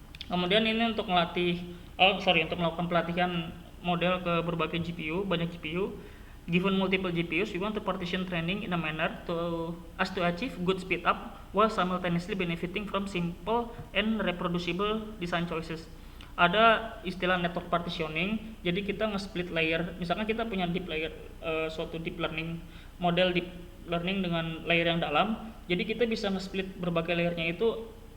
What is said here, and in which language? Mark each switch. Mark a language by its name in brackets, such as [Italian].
[Indonesian] Kemudian ini untuk untuk melakukan pelatihan model ke berbagai GPU, banyak GPU. [English] Given multiple GPUs, we want to partition training in a manner to achieve good speed up while simultaneously benefiting from simple and reproducible design choices. [Indonesian] Ada istilah network partitioning, jadi kita nge-split layer. Misalkan kita punya deep layer, suatu deep learning, model deep learning dengan layer yang dalam, jadi kita bisa nge-split berbagai layernya itu